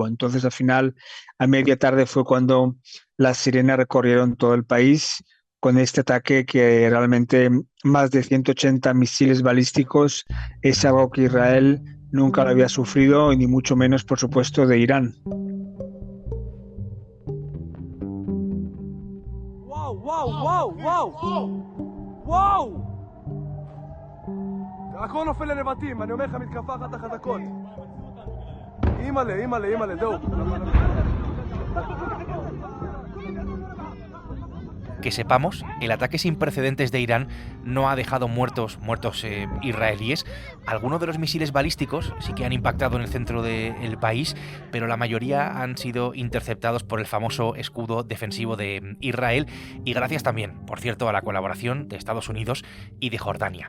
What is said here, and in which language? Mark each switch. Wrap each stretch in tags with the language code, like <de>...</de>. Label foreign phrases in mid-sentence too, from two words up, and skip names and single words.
<es>Entonces, al final, a media tarde fue cuando las sirenas recorrieron todo el país con este ataque, que realmente más de 180 misiles balísticos es algo que Israel nunca lo había sufrido, y ni mucho menos, por supuesto, de Irán. ¡Wow, wow, wow, wow! ¡Wow!</es> <he>הכל נופל לנבטים, אני אומר לך, מתקפה אחת החזקות. אימא'לה, זהו.</he> <es>Que sepamos, el ataque sin precedentes de Irán no ha dejado muertos israelíes. Algunos de los misiles balísticos sí que han impactado en el centro del país, pero la mayoría han sido interceptados por el famoso escudo defensivo de Israel, y gracias también, por cierto, a la colaboración de Estados Unidos y de Jordania.</es>